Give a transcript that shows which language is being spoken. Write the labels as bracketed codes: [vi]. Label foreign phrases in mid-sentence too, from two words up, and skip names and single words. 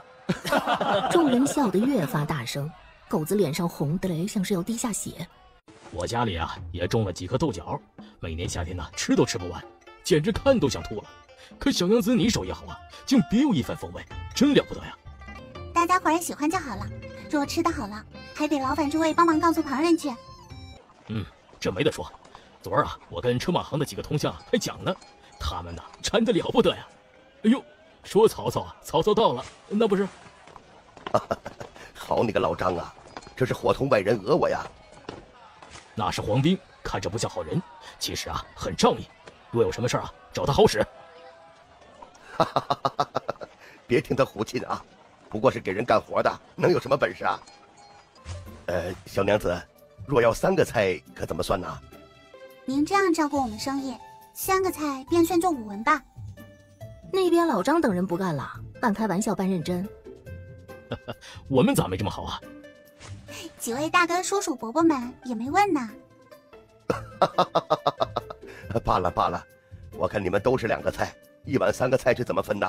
[zh] 眾人笑得越發大聲，狗子臉上紅得嘞，像是要滴下血。我家裡啊也種了幾顆豆角，每年夏天呢吃都吃不完，簡直看都想吐了。可小娘子你手藝好啊，竟別有一番風味，真了不得呀！大家伙兒喜歡就好了，若吃得好了，還得勞煩諸位幫忙告訴旁人去。這沒得說。昨兒啊，我跟車馬行的幾個同鄉還講呢，他們呢饞得了不得呀。哎呦，說曹操啊，曹操到了，那不是？好你個老張啊，這是夥同外人訛我呀！那是黃兵，看着不像好人，其實啊很仗義。若有什麼事啊，找他好使。別聽他胡沁啊，不過是給人幹活的，能有什麼本事啊？小娘子，若要3個菜，可怎麼算呢？您這樣照顧我們生意，3個菜便算作5文吧。那邊老張等人不幹了，半開玩笑半認真。我們咋沒這麼好啊？幾位大哥叔叔伯伯們也沒問呢。罷了罷了，我看你們都是2個菜，一碗3個菜是怎麼分的？